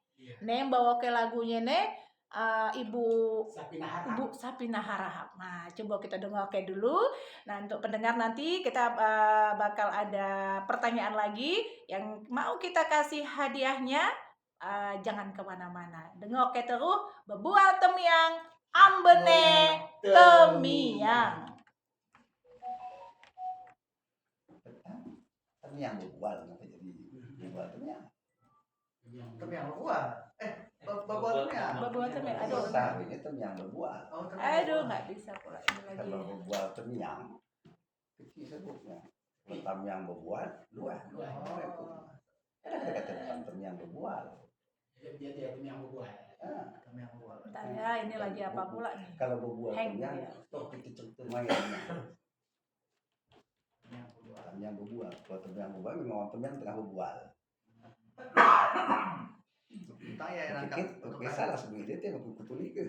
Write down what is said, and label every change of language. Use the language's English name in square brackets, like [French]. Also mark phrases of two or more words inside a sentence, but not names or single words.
[Indonesian] Nih bawa ke lagunya nih Ibu Sapina Harahap. Nah, coba kita dengar dulu. Nah, untuk pendengar nanti kita bakal ada pertanyaan lagi yang mau kita kasih hadiahnya. Jangan kemana-mana, dengar terus Bebual Temiang, Ambene Temiang. Temiang bebual, kenapa jadi bebual Temiang? Temiang bebual. Bebual Temiang. Bebual Temiang. Aduh. Ini Temiang bebual. Aduh, nggak bisa pula ini lagi. Kalau bebual Temiang, kecil sebutnya. Kalau Temiang bebual, luas. Ada kata Temiang bebual. Dia Temiang bebual. Temiang bebual. Bentar ya, ini lagi apa pula nih? Kalau bebual Temiang, stop kita cerita mainnya. Temiang bebual. Kalau Temiang bebual, memang orang Temiang tengah bebual. Oke, salah sebenarnya dia mau kutuli ke.